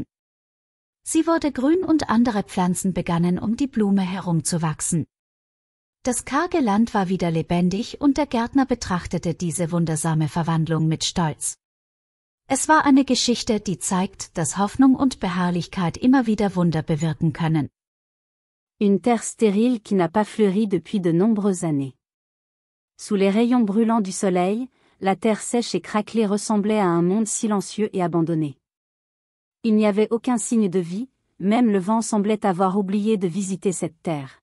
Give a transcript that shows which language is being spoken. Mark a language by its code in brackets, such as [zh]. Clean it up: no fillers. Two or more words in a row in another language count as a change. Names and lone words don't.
[de] Sie wurde grün und andere Pflanzen begannen um die Blume herum zu wachsen. Das karge Land war wieder lebendig und der Gärtner betrachtete diese wundersame Verwandlung mit Stolz. Es war eine Geschichte, die zeigt, dass Hoffnung und Beharrlichkeit immer wieder Wunder bewirken können. [fr] Une terre stérile qui n'a pas fleuri depuis de nombreuses années. Sous les rayons brûlants du soleil, la terre sèche et craquelée ressemblait à un monde silencieux et abandonné. Il n'y avait aucun signe de vie, même le vent semblait avoir oublié de visiter cette terre.